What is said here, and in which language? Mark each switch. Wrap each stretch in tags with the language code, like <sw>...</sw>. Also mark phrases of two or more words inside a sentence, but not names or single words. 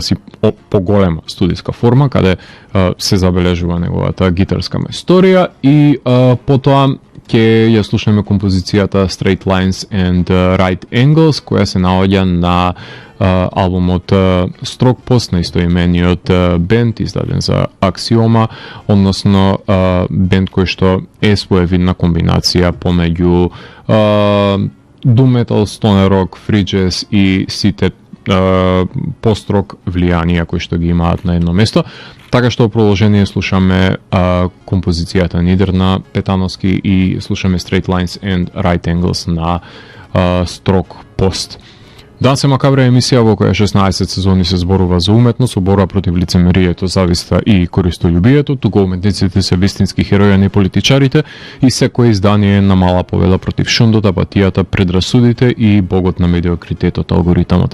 <mk>си поголема студиска форма, каде се забележува неговата гитарска мајсторија и потоа ќе ја слушнеме композицијата Straight Lines and Right Angles, која се наоѓа на албумот Строг Пост на истоимениот бенд, издаден за Аксиома, односно бенд кој што е своевидна комбинација помеѓу</mk> <en>doom metal, stoner rock, free jazz</en> <mk>и сите пост-рок влијанија кои што ги имаат на едно место. Така што во продолжение слушаме композицијата Нидер на Петановски и слушаме Straight Lines and Right Angles на Строг Пост. Данс е макабра емисија во која 16 сезони се зборува за уметност, борба против лицемерието, зависта и користолюбието, туку уметниците се вистински херои, а не политичарите, и секое издание е на мала победа против шундот, апатијата, предрасудите и богот на медиокритетот, алгоритамот.</mk>